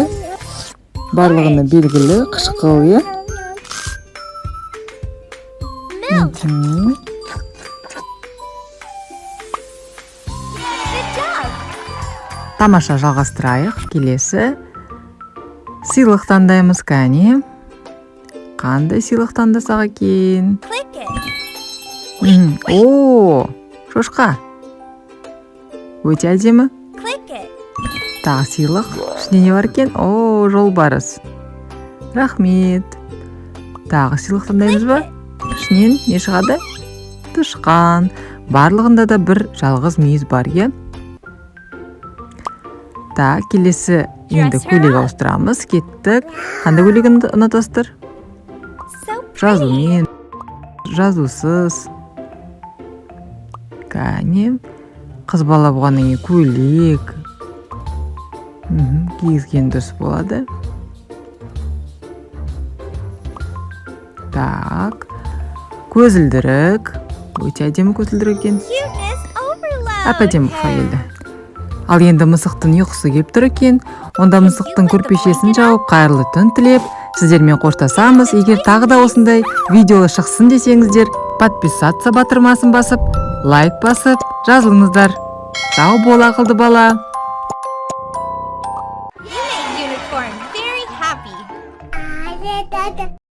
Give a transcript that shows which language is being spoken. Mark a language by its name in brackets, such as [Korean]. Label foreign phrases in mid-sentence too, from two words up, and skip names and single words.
[Kazakh] Барлығына белгілі, қышқыл, Тамаша, жалғастырайық. Келесі сыйлық таңдаймыз, кәне. Қандай сыйлық таңдасақ екен? [English] Click it. [Kazakh] О, шошқа. Өте әдемі. [English] Click it. [Kazakh] Тағы сыйлық. Ішінде не бар екен? О, жолбарыс. Рахмет. Тағы сыйлық таңдаймыз ба? Ішінен не шығады? Тышқан. Барлығында да бір жалғыз мүйіз бар, е? Так, келесі енді көйлек ауыстырамыз. Кеттік. Қандай көйлек ұнатасыздар? [English] So pretty. [Kazakh] Жазумен, жазусыз. Кәне, қыз бала болғаннан кейін көйлек. Кигізген дұрыс болады. Так, көзілдірік. Өте әдемі көзілдірік екен. [English] Cuteness overload. [Kazakh] Әп-әдемі ұқсап келді. Ал енді мысықтың ұйқысы келіп тұр екен. Онда мысықтың көрпешесін жауып, қайырлы түн тілеп, сіздермен қоштасамыз. Егер тағы да осындай видео шықсын десеңіздер, подписаться батырмасын басып, лайк басып, жазылыңыздар. Сау бол, ақылды бала. [English] You made Unicorn very happy.